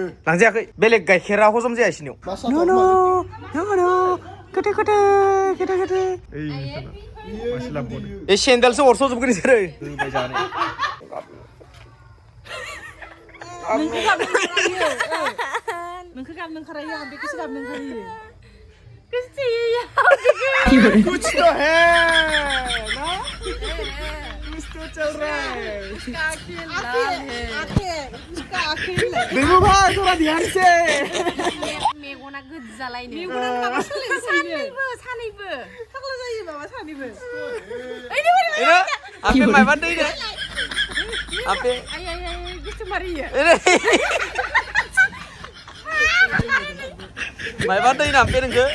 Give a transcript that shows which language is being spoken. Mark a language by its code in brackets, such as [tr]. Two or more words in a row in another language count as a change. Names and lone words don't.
[brx] लांजायाखै बेलेग गाइखेरा हजम जाया इसिनियाव ए सेन्देलसो अरस'जोबगोन इसोरो होबाय जानो नोंखौ गाबनो ओंखारहायो आं बेखौसो गाबनो ओंखारहायो [hi] कुछ तो है ना कुछ तो चल रहा है देखो भाई थोड़ा ध्यान से [brx] मेगना गोजालायनो सानैबो फाग्ला जायो माबा सानैबो आपे मायबा दै दे आपे गोसो मारियो मायबा दै ना आपे नोंखो